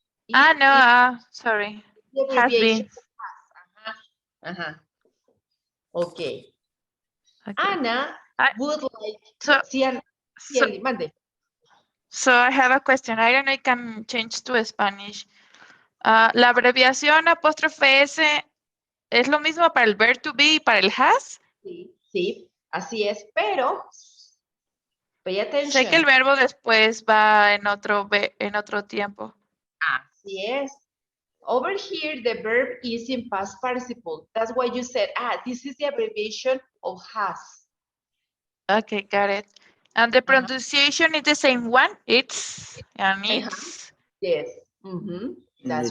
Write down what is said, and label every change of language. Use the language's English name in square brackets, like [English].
[English] No, sorry. The Has abbreviation been. has. Okay. Okay. Ana would like. So, [Spanish] Sí, Ana. Sí, Ellie, mande. [English] So I have a question. I don't know if I can change to Spanish. [Spanish] La abreviación apóstrofe S es lo mismo para el verb to be y para el has. Sí, así es, pero [English] pay attention. [Spanish] Sé que el verbo después va en otro tiempo. Así es. [English] Over here, the verb is in past participle. That's why you said, this is the abbreviation of has. Okay, got it. And the pronunciation is the same one? It's, and it's. Yes. That's